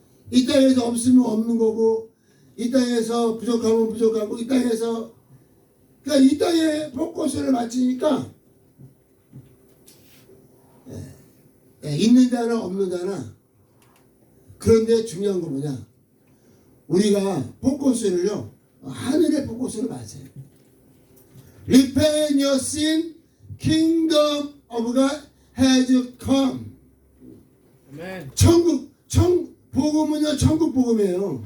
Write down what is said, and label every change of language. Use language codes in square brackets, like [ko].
[ko] 이 땅에서 없으면 없는 거고, 이 땅에서 부족하면 부족하고, 이 땅에서 그러니까 이 땅에 포커스를 맞추니까 있는 자나 없는 자나. 그런데 중요한 건 뭐냐? 우리가 포커스를요 하늘의 포커스를 맞아요. [en] Repent your sin, kingdom of God has come. Amen. [ko] 복음은요 천국 복음이에요.